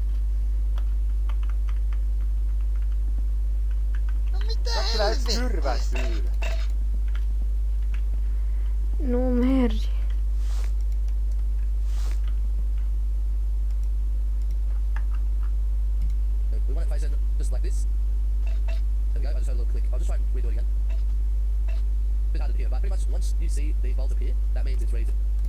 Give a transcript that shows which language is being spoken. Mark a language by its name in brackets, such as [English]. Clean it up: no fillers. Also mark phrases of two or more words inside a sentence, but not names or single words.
[Finnish] No mitä helvettiä? Kyrvä syylä. [Romanian] Nu merge. [English] we want it facing just like this. There we go. I just had a little click. I'll just try and redo it again. A bit hard to hear, but pretty much once you see these bolts appear, that means it's ready to.